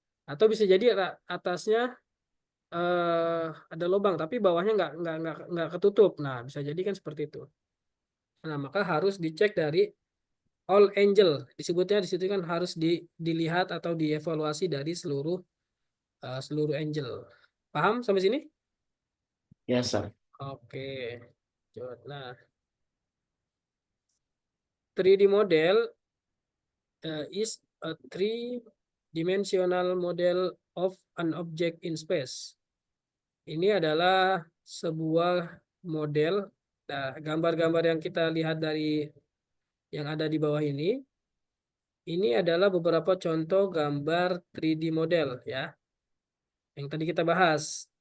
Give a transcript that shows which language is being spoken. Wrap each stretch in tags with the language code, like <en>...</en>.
<id>Atau bisa jadi atasnya ada lubang, tapi bawahnya nggak ketutup. Nah, bisa jadi kan seperti itu. Nah, maka harus dicek dari</id> <en>all angle.</en> <id>Disebutnya di situ kan harus dilihat atau dievaluasi dari seluruh angle. Paham sampai sini? Ya, sir. Oke.</id> <en>Nah, 3D model is a three-dimensional model of an object in space.</en> <id>Ini adalah sebuah model. Nah, gambar-gambar yang kita lihat dari yang ada di bawah ini adalah beberapa contoh gambar 3D model ya, yang tadi kita bahas.</id>